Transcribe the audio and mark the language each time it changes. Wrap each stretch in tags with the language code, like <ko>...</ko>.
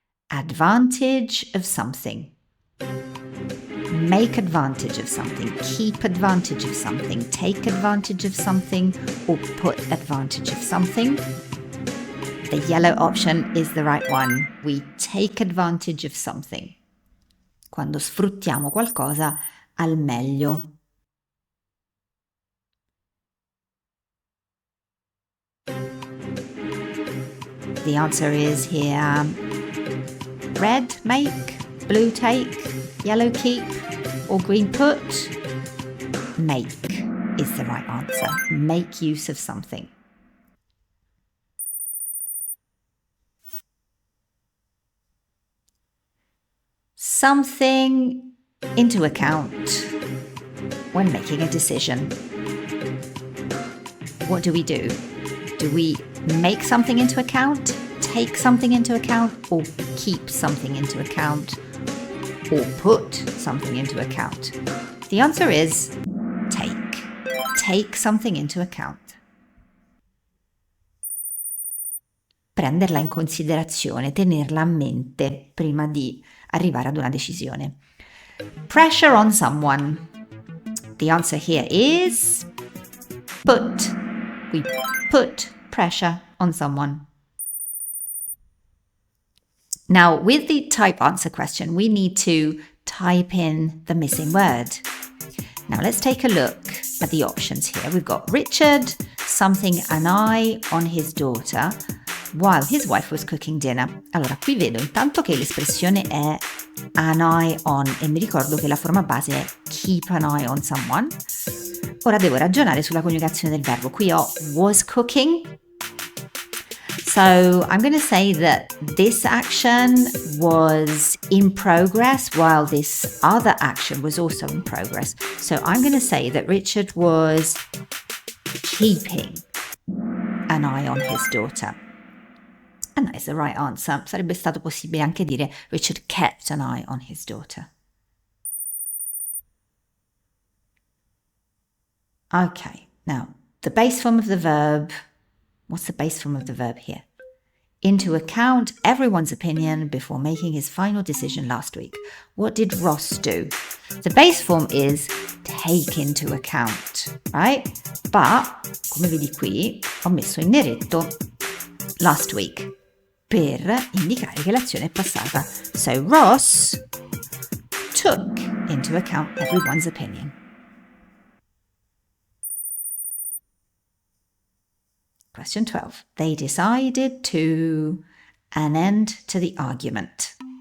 <en>Advantage of something. Make advantage of something, keep advantage of something, take advantage of something, or put advantage of something. The yellow option is the right one. We take advantage of something.</en> <it>Quando sfruttiamo qualcosa al meglio.</it> <en>The answer is here red, make, blue, take, yellow, keep, or green, put. Make is the right answer. Make use of something. Something into account when making a decision. What do? Do we make something into account, take something into account, or keep something into account, or put something into account? The answer is take. Take something into account.</en> <it>Prenderla in considerazione, tenerla a mente prima di arrivare ad una decisione.</it> <en>Pressure on someone. The answer here is put. We put pressure on someone. Now, with the type answer question, we need to type in the missing word. Now, let's take a look at the options here. We've got Richard, something an eye on his daughter while his wife was cooking dinner.</en> <it>Allora, qui vedo intanto che l'espressione è</it> <en>an eye on</en> <it>e mi ricordo che la forma base è</it> <en>keep an eye on someone.</en> <it>Ora devo ragionare sulla coniugazione del verbo. Qui ho was cooking.</it> <en>So I'm going to say that this action was in progress while this other action was also in progress. So I'm going to say that Richard was keeping an eye on his daughter. And that is the right answer.</en> <it>Sarebbe stato possibile anche dire</it> <en>Richard kept an eye on his daughter. Okay, now the base form of the verb. What's the base form of the verb here? Into account everyone's opinion before making his final decision last week. What did Ross do? The base form is take into account, right? But,</en> <it>come vedi qui, ho messo in neretto</it> <en>last week</en> <it>per indicare che l'azione è passata.</it> <en>So Ross took into account everyone's opinion. Question 12. They decided to an end to the argument.</en>